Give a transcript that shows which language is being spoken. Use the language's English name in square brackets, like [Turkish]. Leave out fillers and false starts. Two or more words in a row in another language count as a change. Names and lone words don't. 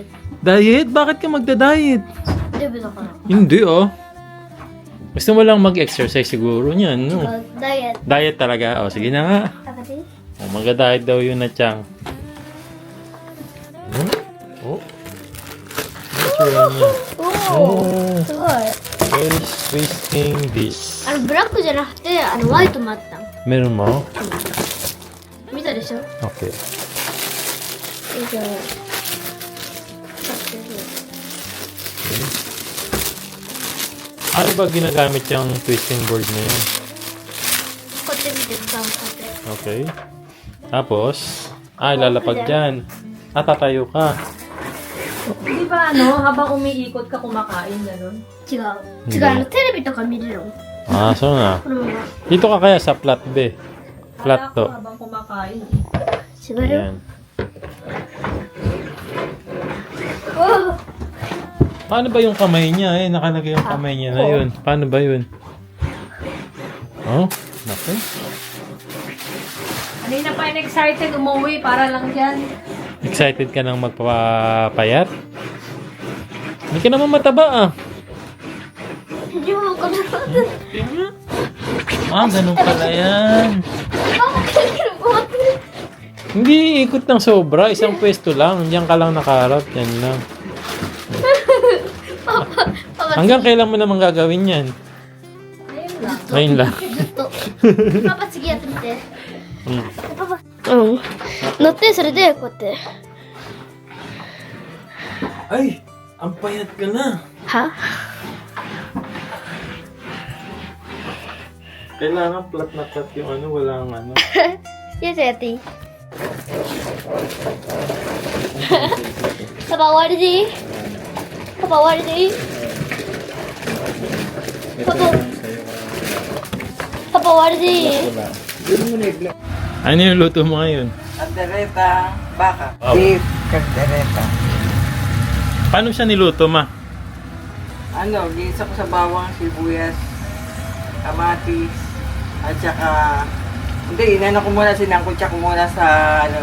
[Filipino] Diet? Bakit ka magda-diet? Debe da kara. Hindi, oh. Gusto mo lang mag-exercise siguro niyan, no? Diet. Diet talaga. Oh, sige na nga. Takati? Oh, mag-diet daw Yuna Chang. Oh. Natural niya. Oh. [Japanese] すごい。 [English] Very twisting this. [Japanese] ブラックじゃなくて、ホワイトもあったの。 [Filipino] Meron mo? [Japanese] 見たでしょ？ Okay. じゃあ。 [Filipino] Ano ba ginagamit yung twisting board na yun? [Japanese] こうやって見て、使うこ [Filipino] Okay. Tapos, ilalapag dyan. Tatayo ka. Di ba habang umiikot ka kumakain, gano'n? [Japanese] うやって。違う。 [Filipino] Hindi. [Japanese] テレビとか見れるの。 [Filipino] Ah, so na. [Japanese] このまま。 [Filipino] Dito ka kaya sa flat be. Flat Kala ko to. habang kumakain. [Japanese] 違うよ。 [Filipino] Ayan. おー Paano ba yung kamay niya? Nakalagay yung kamay niya na yun. Paano ba yun? Oh, naku. Kanina pa excited umuwi para lang dyan. Excited ka nang magpapayat? Hindi ka naman mataba ah. Hindi mo ko na. Ah, ganun pala yan. Bakit? Hindi ikot ng sobra. Isang pwesto lang. Diyan ka lang nakaharap. Yan lang. Hanggang kailan mo naman gagawin yan? Ayun lang. Ngayon lang. [Japanese] ずっと。パパ次やってみて。 Hmm. パパ。うん。乗ってそれでこうやって。 [Filipino] Ay! Ang payat ka na. [Japanese] は？ [Filipino] Kailangan flat na flat yung ano. Walang ano. [Japanese] やつやっていい？パパ終わりでいい？ [English] Papa, what is it? Papa, Papa, what is it? [Filipino] Ano yung luto mo ngayon? Kaldereta, baka. Wow. Beef, kaldereta. Paano siya niluto, ma? Ano, ginisa ko sa bawang, sibuyas, kamatis, at saka... Hindi, inano ko muna, sinangkutsa ko muna sa, ano,